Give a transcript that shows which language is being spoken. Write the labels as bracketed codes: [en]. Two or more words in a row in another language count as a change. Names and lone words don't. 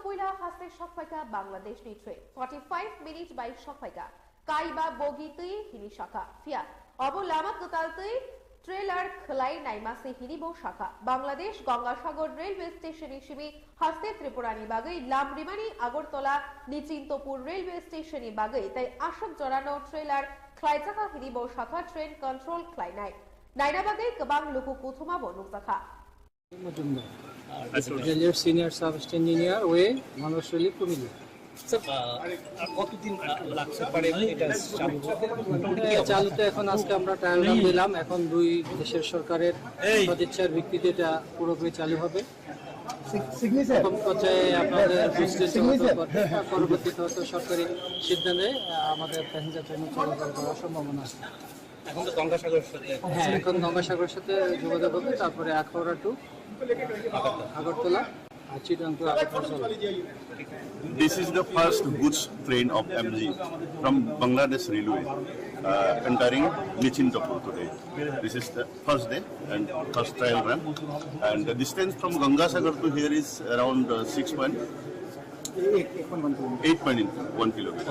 [trp] पुइला हास्ते सकफाइका बांग्लादेश नि ट्रेन 45 मिनिट बाय सकफाइका काइबा बोगी तै हिनि शाखा फिया अबो लामा कताल तै ट्रेलर खलाई नाइमासे हिनिबो शाखा बांग्लादेश गंगासागर [en] railway station [trp] हिसिबे हास्ते त्रिपुरानि बागै लामरिमानि आगरतला निचिन्तपुर [en] railway stationni [trp] बागै ताई आशक जरानो ट्रेलर ख्लाइजाखा हिनिबो शाखा [en] train control [trp] ख्लाइनाय नाइना बागै गोबां लोगो कुथुमाबो नुकसाखा [bn] রেলের [en] senior sub engineer [bn] ওয়ে মানুষলি কুমিল্লা। কতদিন লাগছে পারে এটা চালুতে? এখন আজকে আমরা [en] trial run [bn] দিলাম, এখন দুই দেশের সরকারের সদিচ্ছার ভিত্তিতে এটা পুরোপুরি চালু হবে। প্রথম পর্যায়ে আপনাদের পরবর্তীতে হয়তো সরকারি সিদ্ধান্তে আমাদের [en] passenger train [bn] চলাচল করার সম্ভাবনা আছে। এখন তো গঙ্গাসাগরের সাথে, হ্যাঁ, এখন গঙ্গাসাগরের সাথে যোগাযোগ হবে, তারপরে আখাউড়া টু আগরতলা আর চিটাং টু আগরতলা। [en] This is the first goods train of MG from Bangladesh Railway entering Nichintapur today. This is the first day and first trial run, and the distance from Gangasagar to here is around 8.1 kilometer.